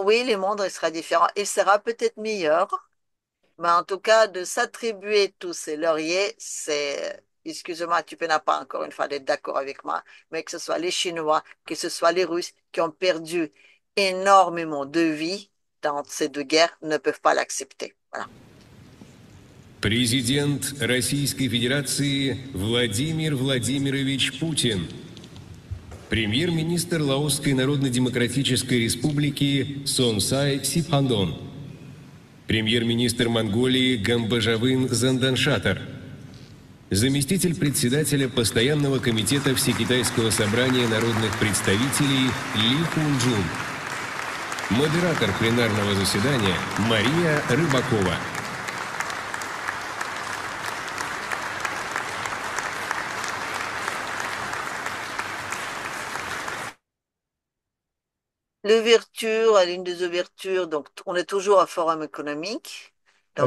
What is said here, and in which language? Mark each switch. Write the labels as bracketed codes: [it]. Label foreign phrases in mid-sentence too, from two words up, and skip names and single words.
[fr] Oui, le monde sera différent. Il sera peut-être meilleur, mais en tout cas, de s'attribuer tous ces lauriers, excuse-moi, tu peux n'a pas encore une fois d'être d'accord avec moi, mais que ce soit les Chinois, que ce soit les Russes qui ont perdu énormément de vies dans ces deux guerres, ne peuvent pas l'accepter. Voilà. [ru] Президент Российской Федерации Владимир Владимирович Путин. Премьер-министр Лаосской Народно-Демократической Республики Сонсай Сипхандон. Премьер-министр Монголии Гамбажавын Занданшатар. Заместитель председателя Постоянного комитета Всекитайского собрания народных представителей Ли Хунджун. Модератор пленарного заседания Мария Рыбакова. [fr] L'ouverture, l'une des ouvertures, donc on est toujours au Forum économique. Donc